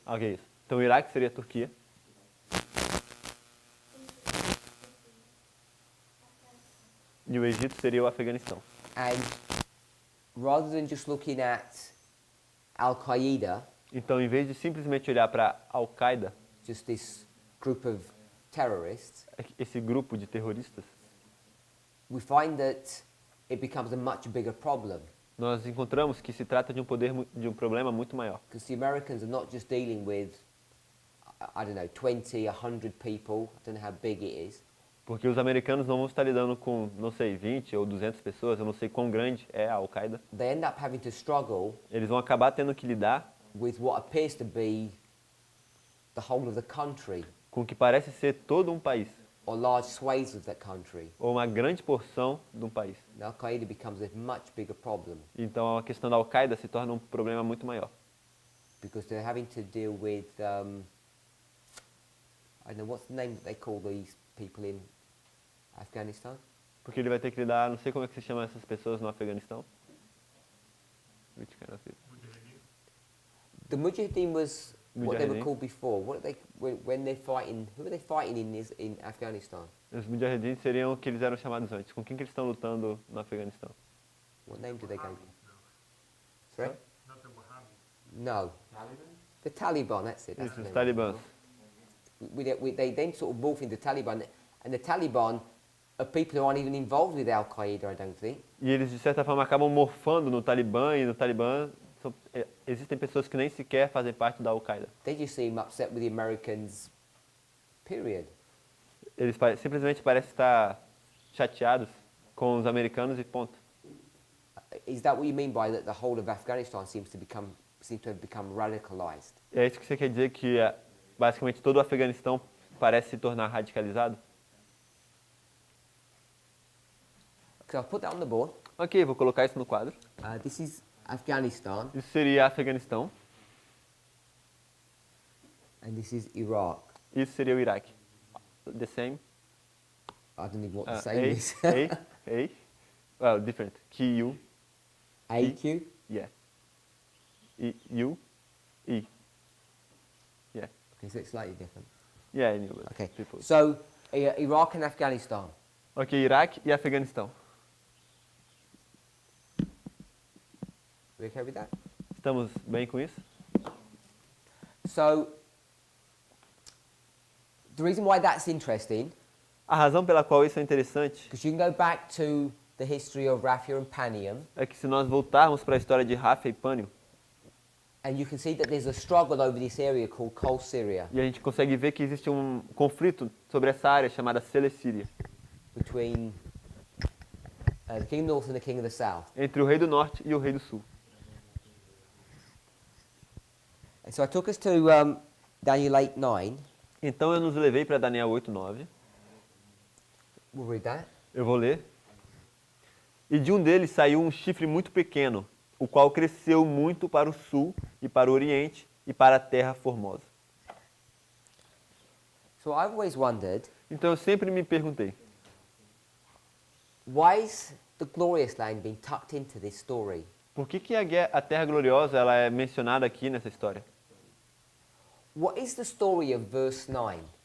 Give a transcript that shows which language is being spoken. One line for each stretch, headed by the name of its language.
Portuguese: Ok, isso. Então, o Iraque seria a Turquia. E o Egito seria o Afeganistão.
English: and rather than just looking at Al-Qaeda,
Portuguese: Então, em vez de simplesmente olhar para Al-Qaeda,
English: just this group of terrorists,
Portuguese: esse grupo de terroristas,
English: we find that it becomes a much bigger problem,
Portuguese: nós encontramos que se trata de um problema muito maior.
English: because the Americans are not just dealing with, I don't know, 20, 100 people, I don't know how big it is,
Portuguese: Porque os americanos não vão estar lidando com, não sei, 20 ou 200 pessoas, eu não sei quão grande é a Al-Qaeda.
English: they end up having to struggle
Portuguese: Eles vão acabar tendo que lidar
English: with what appears to be the whole of the country,
Portuguese: com o que parece ser todo um país,
English: or large swathes of that country.
Portuguese: ou uma grande porção de um país.
English: And Al-Qaeda becomes a much bigger problem,
Portuguese: Então a questão da Al-Qaeda se torna um problema muito maior.
English: because they're having to deal with, I don't know, what's the name that they call these people in Afghanistan?
Portuguese: Porque ele vai ter que lidar, não sei como é que se chama essas pessoas no Afeganistão.
English: Which kind of people? The Mujahideen was what they were Mujahideen? called before. What are they when they're fighting? Who are they fighting in Afghanistan?
Portuguese: Os Mujahideen seriam o que eles eram chamados antes. Com quem que eles estão lutando no Afeganistão?
English: What name do they go? Sorry? No. The Taliban. That's it. That's
Portuguese: Isso,
English: the
Portuguese: os
English: name.
Portuguese: talibãs.
English: They then sort of morph into Taliban, and the Taliban are people who aren't even involved with Al Qaeda. I don't think.
Portuguese: E eles, de certa forma, acabam morfando no Talibã, e no Talibã existem pessoas que nem sequer fazem parte da Al-Qaeda.
English: They just seem upset with the Americans. Period.
Portuguese: Eles simplesmente parecem estar chateados com os americanos e ponto.
English: Is that what you mean by that? The whole of Afghanistan seems to have become radicalized.
Portuguese: É isso que você quer dizer, que basicamente todo o Afeganistão parece se tornar radicalizado?
English: So I'll put that on the board.
Portuguese: Ok, vou colocar isso no quadro.
English: This is Afghanistan,
Portuguese: Isso seria Afeganistão,
English: and this is Iraq.
Portuguese: isso seria o Iraque.
English: The same. I don't know what the Uh, same is. A. Well, different. Q, AQ. yeah. U, E. Yeah. Okay, so it's slightly different. Yeah, I knew it. Okay. People. So Iraq and Afghanistan.
Portuguese: Ok, Iraque e Afeganistão.
English: We okay with that?
Portuguese: Estamos bem com isso?
English: So the reason why that's interesting,
Portuguese: A razão pela qual isso é interessante
English: because you can go back to the history of Raphia and Panium,
Portuguese: é que se nós voltarmos para a história de Rafa e Pânio,
English: and you can see that there's a struggle over this area called Kol Syria
Portuguese: e a gente consegue ver que existe um conflito sobre essa área chamada Celecíria,
English: between the King of the North and the King of the South.
Portuguese: entre o rei do norte e o rei do sul.
English: And so I took us to Daniel 8:9.
Portuguese: Então eu nos levei para Daniel 8:9.
English: We'll read that.
Portuguese: Eu vou ler. E de um deles saiu um chifre muito pequeno, o qual cresceu muito para o sul e para o oriente e para a terra formosa.
English: So I've always wondered,
Portuguese: Então eu sempre me perguntei,
English: why is the glorious land being tucked into this story?
Portuguese: Por que a Terra Gloriosa ela é mencionada aqui nessa história?
English: What is the story of verse 9?